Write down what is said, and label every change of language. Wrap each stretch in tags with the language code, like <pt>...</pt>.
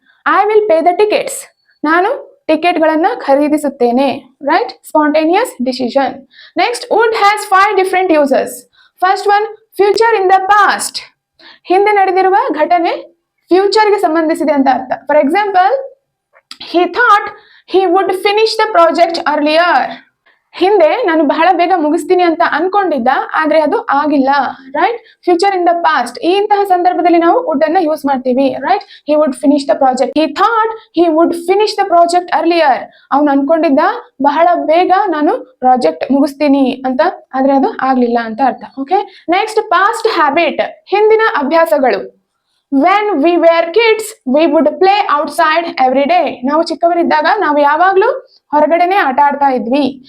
<en>I will pay the tickets,</en> <kn>ನಾನು ಟಿಕೆಟ್ಗಳನ್ನ ಖರೀದಿಸುತ್ತೇನೆ,</kn> <en>Right? Spontaneous decision. Next, would has 5 different uses. First one, future in the past,</en> <kn>ಹಿಂದೆ ನಡೆದಿರುವ ಘಟನೆ ಫ್ಯೂಚರ್ಗೆ ಸಂಬಂಧಿಸಿದೆ ಅಂತ ಅರ್ಥ.</kn> <en>For example, he thought he would finish the project earlier.</en> <kn>ಹಿಂದೆ ನಾನು ಬಹಳ ಬೇಗ ಮುಗಿಸ್ತೀನಿ ಅಂತ ಅನ್ಕೊಂಡಿದ್ದ, ಆದ್ರೆ ಅದು ಆಗಿಲ್ಲ, right? Future in the past, ಈ ಇಂತಹ ಸಂದರ್ಭದಲ್ಲಿ ನಾವು ವುಡ್ ಅನ್ನ ಯೂಸ್ ಮಾಡ್ತೀವಿ, right?</kn> <en>he would finish the project. he thought he would finish the project earlier.</en> <kn>ಅವನು ಅನ್ಕೊಂಡಿದ್ದ ಬಹಳ ಬೇಗ ನಾನು ಪ್ರಾಜೆಕ್ಟ್ ಮುಗಿಸ್ತೀನಿ ಅಂತ, ಆದ್ರೆ ಅದು ಆಗ್ಲಿಲ್ಲ ಅಂತ ಅರ್ಥ. ಓಕೆ.</kn> <en>next, past habit,</en> <kn>ಹಿಂದಿನ ಅಭ್ಯಾಸಗಳು.</kn> <en>When we were kids we would play outside every day.</en> <kn>ನಾವು ಚಿಕ್ಕವರಿದ್ದಾಗ ನಾವು ಯಾವಾಗ್ಲೂ ಹೊರಗಡೆನೆ ಆಟ ಆಡ್ತಾ ಇದ್ವಿ.</kn>